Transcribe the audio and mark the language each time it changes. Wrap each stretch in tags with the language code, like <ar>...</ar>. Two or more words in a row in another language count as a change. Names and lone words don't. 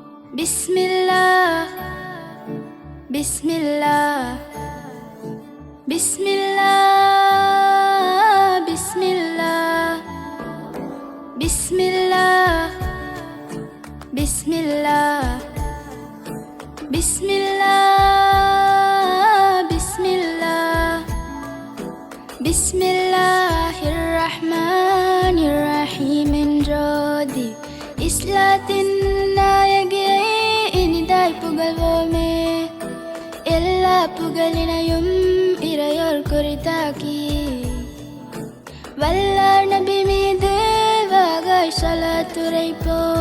<ar>بسم الله، بسم الله، بسم الله، بسم الله، بسم الله, بسم الله، بسم الله، بسم الله، بسم الله الرحمن الرحيم</ar> <ta>என்றோதி இஸ்லாத்தின் நாயகியை இனிதாய் புகழ்வோமே. எல்லா புகழினையும் இறையோர் குறித்தாக்கி வல்லார் நபி மீது வாகாய் ஸலாத்துரைப்போ.</ta>